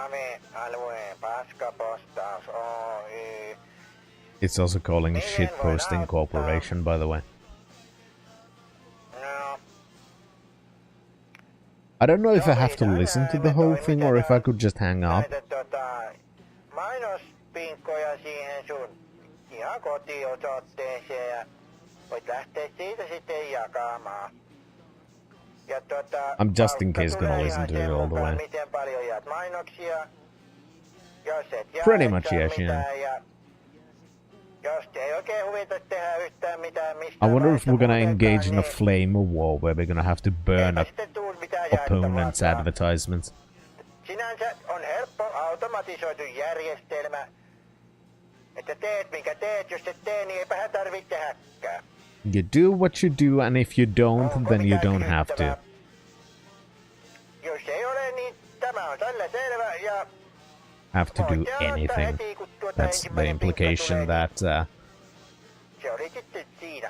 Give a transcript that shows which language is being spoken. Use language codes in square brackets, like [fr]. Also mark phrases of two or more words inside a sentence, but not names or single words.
[fi] alueen paskapostaus Oy. [en] It's also calling Shitposting Corporation, by the way. No. I don't know if I have to listen to the whole thing or if I could just hang up. [fi] Näitä mainospinkkoja siihen sun ihan kotiosoitteeseen ja voit lähteä siitä sitten jakamaan. Ja [en] I'm just in case gonna listen to it all the way. [fi] miten paljon jaat mainoksia. Jos et jaa, [en] Pretty [fi] et [en] much, [fi] saa [en] yes, yeah. [fi] mitään, ja jos ei oikein huvita tehdä yhtään mitään [en] I wonder if we're gonna engage in a flame war where we're gonna have to burn up opponents' advertisements. [fi] Sinänsä on helppo automatisoitu järjestelmä, että teet minkä teet, jos et tee, niin eipä tarvitse tehdäkään. [en] You do what you do, and if you don't, then you don't have to. [fi] Jos ei ole, niin tämä on tällä selvä ja [en] Have to do anything. That's the implication that [fi] se oli sitten siinä.